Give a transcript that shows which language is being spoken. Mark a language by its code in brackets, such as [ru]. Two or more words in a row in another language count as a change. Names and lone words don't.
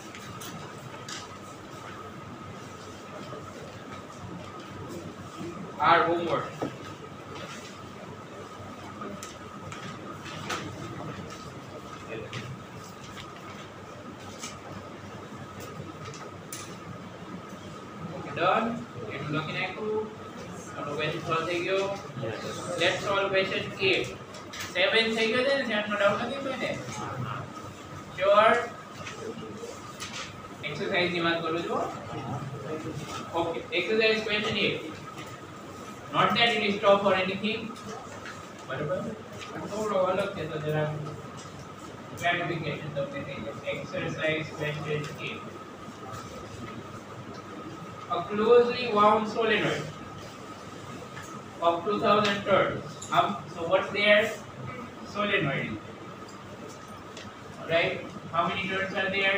[en] Our homework. Done? You're looking at who? Question solve [gu] થઈ ગયો. [en] Let's solve question 8. [gu] 7 થઈ ગયો છે ને સેટનો ડાઉટ નથી પડે. Sure. Exercise ની વાત કરું છું. [en] Okay, exercise question 8. Not that it is tough or anything. [gu] બરાબર? પણ થોડો અલગ છે તો જરા clarification તમને થઈ જશે. [en] Exercise question 8. A closely wound solenoid of 2000 turns. So what's there? Solenoid. Alright. How many turns are there?